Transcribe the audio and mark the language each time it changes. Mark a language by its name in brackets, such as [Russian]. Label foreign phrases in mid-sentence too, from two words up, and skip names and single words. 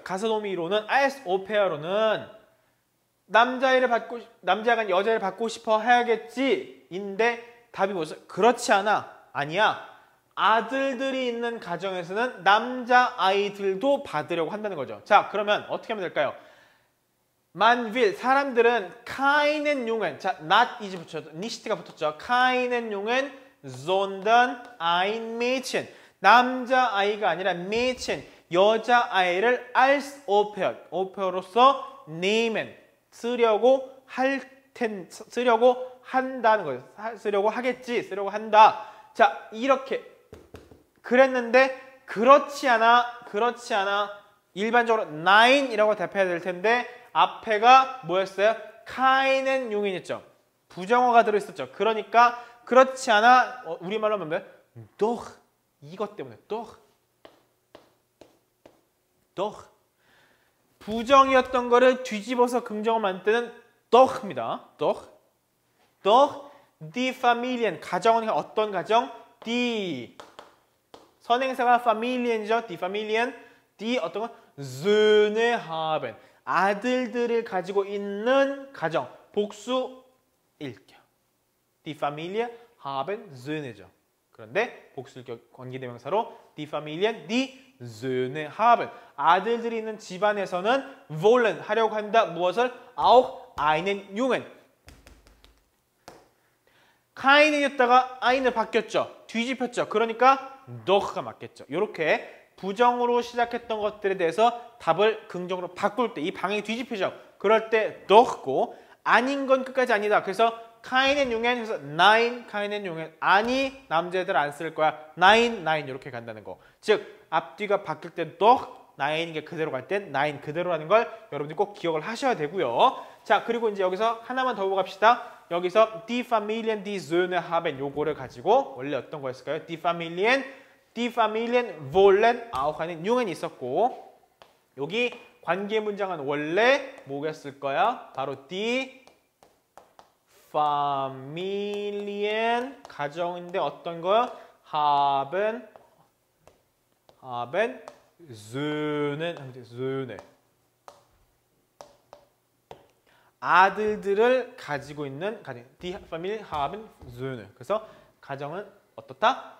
[Korean] 가사 도우미로는 [German] als Au-pair [Korean] 로는 남자가 여자를 받고 싶어 해야겠지. 인데 답이 뭐였어요? 그렇지 않아. 아니야. 아들들이 있는 가정에서는 남자아이들도 받으려고 한다는 거죠. 자, 그러면 어떻게 하면 될까요? [German] Man will, 사람들은 keinen Jungen, [Korean] 자, [English] not is [Korean] 붙였죠. nicht가 붙었죠. [German] keinen Jungen, sondern ein Mädchen. [Korean] 남자아이가 아니라 Mädchen. 여자아이를 als 오페어로서 name은 쓰려고 한다는 거예요. 쓰려고 하겠지, 쓰려고 한다. 자, 이렇게 그랬는데 그렇지 않아 일반적으로 nine이라고 대표해야 될 텐데 앞에가 뭐였어요? [German] keinen Jungen [Korean] 이었죠. 부정어가 들어있었죠. 그러니까 그렇지 않아 우리말로 하면 뭐예요? doch 이것 때문에 doch 부정이었던 거를 뒤집어서 긍정어 만드는 doch입니다. [German] doch die Familien [Korean] 가정은 어떤 가정? die 선행사가 Familien이죠. [German] die Familien die [Korean] 어떤 건 [German] Söhne haben [Korean] 아들들을 가지고 있는 가정 복수일격 [German] die Familie haben Söhne [Korean] 죠. 그런데 복수일격 관계대명사로 [German] die Familien die Söhne haben [Korean] 아들들이 있는 집안에서는 wollen 하려고 한다. 무엇을? [German] auch einen Jungen keinen [Korean] 이었다가 ein을 바뀌었죠. 뒤집혔죠. 그러니까 doch가 맞겠죠. 이렇게 부정으로 시작했던 것들에 대해서 답을 긍정으로 바꿀 때 이 방향이 뒤집히죠. 그럴 때 doch고 아닌 건 끝까지 아니다. 그래서 [German] keinen Jungen [Korean] 해서 [German] nein keinen Jungen [Korean] 아니 남자애들 안 쓸 거야. nein 이렇게 간다는 거. 즉 앞뒤가 바뀔 때 [German] doch nein [Korean] 인 게 그대로 갈 땐 nein 그대로라는 걸 여러분들이 꼭 기억을 하셔야 되고요. 자 그리고 이제 여기서 하나만 더 보고 갑시다. 여기서 [German] die Familien die Söhne haben [Korean] 요거를 가지고 원래 어떤 거였을까요? [German] die Familien wollen auch einen Jungen [Korean] 있었고 여기 관계 문장은 원래 뭐겠을 거야? 바로 [German] die Familien [Korean] 가정인데 어떤 거요? [German] haben Söhne [Korean] 아들들을 가지고 있는 가정 [German] die Familien haben Söhne [Korean] 그래서 가정은 어떻다?